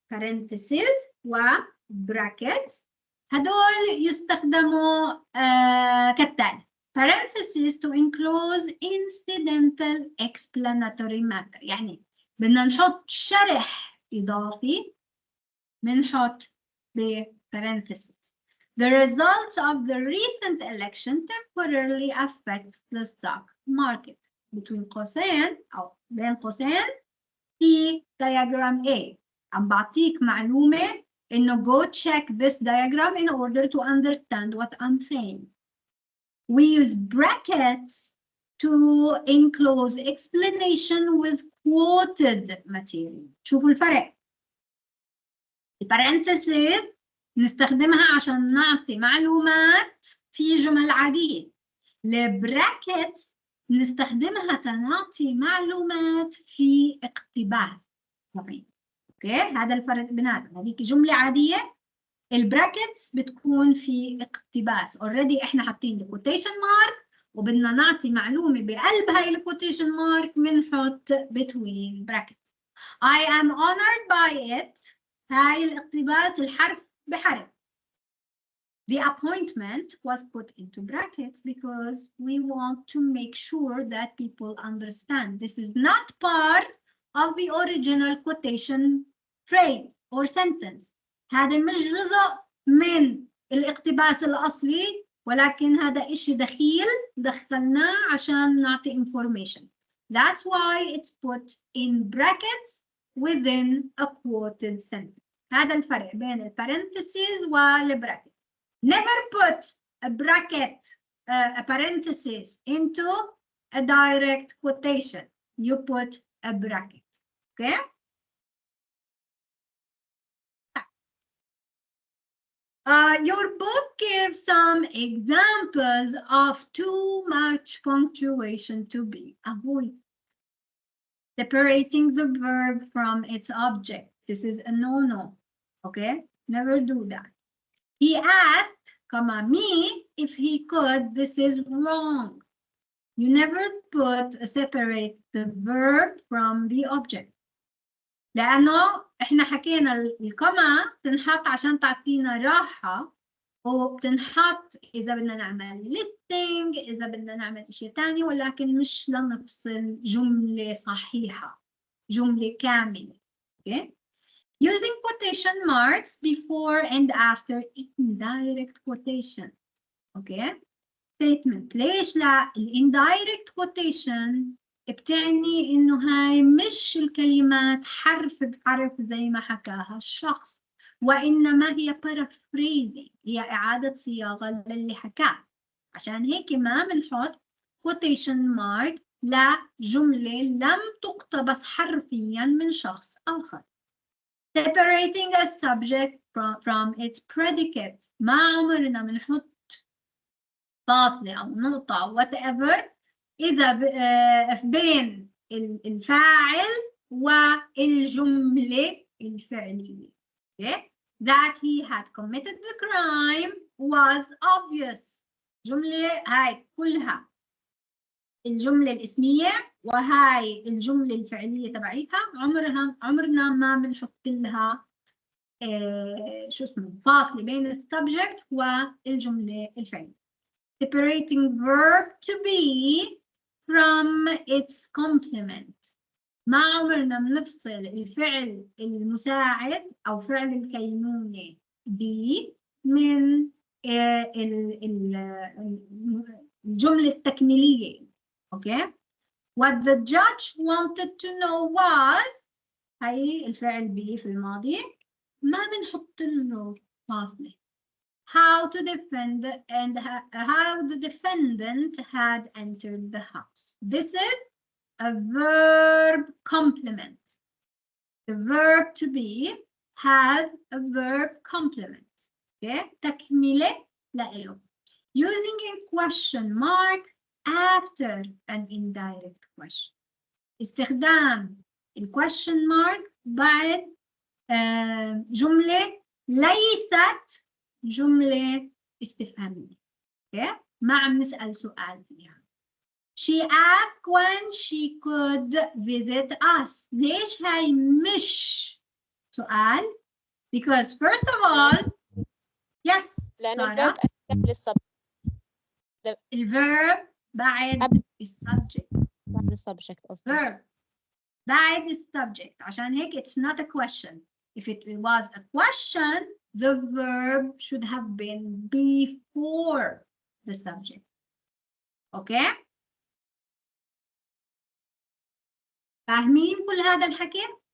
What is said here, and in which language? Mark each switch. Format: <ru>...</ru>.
<ar>parentheses و brackets هدول يستخدموا كالتالي.</ar> <en>parentheses to enclose incidental explanatory matter.</en> <ar>يعني بدنا نحط شرح إضافي بنحط ب parentheses.</ar> <en>The results of the recent election temporarily affect the stock market.</en> <ar>between قوسين أو بين قوسين في diagram A. عم بعطيك معلومة إنه</ar> <en>go check this diagram in order to understand what I'm saying. We use brackets to enclose explanation with quoted material.</en> <ar>شوفوا الفرق. البارنثيسز نستخدمها عشان نعطي معلومات في جمل عادية. البراكتس نستخدمها تنعطي معلومات في اقتباس. طبعا. اوكي هذا الفرق بيناتهم. هذيك جملة عادية، البراكتس بتكون في اقتباس. اوريدي احنا حاطين الكوتيشن مارك وبدنا نعطي معلومة بقلب هاي الكوتيشن مارك بنحط</ar> <en>between brackets. I am honored by it.</en> <ar>هاي الاقتباس الحرف بحرف.</ar> <en>The appointment was put into brackets because we want to make sure that people understand. This is not part of the original quotation phrase or sentence.</en> <ar>هذا مش جزء من الاقتباس الأصلي، ولكن هذا إشي دخيل دخلناه عشان نعطي information.</ar> <en>That's why it's put in brackets within a quoted sentence. هذا الفرق بين البارنثيسيز والبراكت. Never put a bracket, a parenthesis into a direct quotation. You put a bracket. Okay? Your book gives some examples of too much punctuation to be avoided. Separating the verb from its object. This is a no-no. Okay? Never do that. He asked, me, if he could. This is wrong. You never separate the verb from the object.</en> <ar>لأنه إحنا حكينا الكما تنحط عشان تعطينا راحة، وبتنحط إذا بدنا نعمل listing، إذا بدنا نعمل إشي تاني، ولكن مش لنفصل جملة صحيحة، جملة كاملة.</ar> <en>Okay? Using quotation marks before and after indirect quotation. Okay? Statement.</en> <ar>ليش لا؟ indirect quotation بتعني إنه هاي مش الكلمات حرف بحرف زي ما حكاها الشخص، وإنما هي paraphrasing، هي إعادة صياغة للي حكاه. عشان هيك ما بنحط quotation mark لجملة لم تقتبس حرفيا من شخص آخر.</ar> <en>Separating a subject from its predicate.</en> <ar>ما عمرنا بنحط فاصلة أو نقطة أو whatever إذا بين الفاعل والجملة الفعلية.</ar> <en>Okay? That he had committed the crime was obvious.</en> <ar>جملة هاي كلها الجملة الاسمية وهاي الجملة الفعلية تبعيتها عمرنا ما بنحط لها شو اسمه فاصلة بين السبجكت والجملة الفعلية.</ar> <en>Separating verb to be from its complement.</en> <ar>ما عمرنا بنفصل الفعل المساعد أو فعل الكينونة be من الجملة التكميلية.</ar> <en>Okay? What the judge wanted to know was</en> <ar>هاي الفعل be في الماضي ما بنحط له فاصلة.</ar> <en>How to defend and how the defendant had entered the house. This is a verb complement. The verb to be has a verb complement.</en> <ar>Okay? تكملة لإله.</ar> <en>Using a question mark after an indirect question.</en> <ar>استخدام question mark بعد جملة ليست جملة استفهامية. Okay? ما عم نسأل سؤال فيها.</ar> <en>She asked when she could visit us.</en> <ar>ليش هاي مش سؤال؟</ar> <en>Because first of all, yes.</en> <ar>لأنه الفيرب قبل السبجكت. الفيرب بعد السبجكت. بعد السبجكت قصدي. Verb بعد السبجكت. عشان هيك</ar> <en>it's not a question. If it was a question, the verb should have been before the subject. Okay?</en> <ar>فاهمين كل هذا الحكي؟</ar>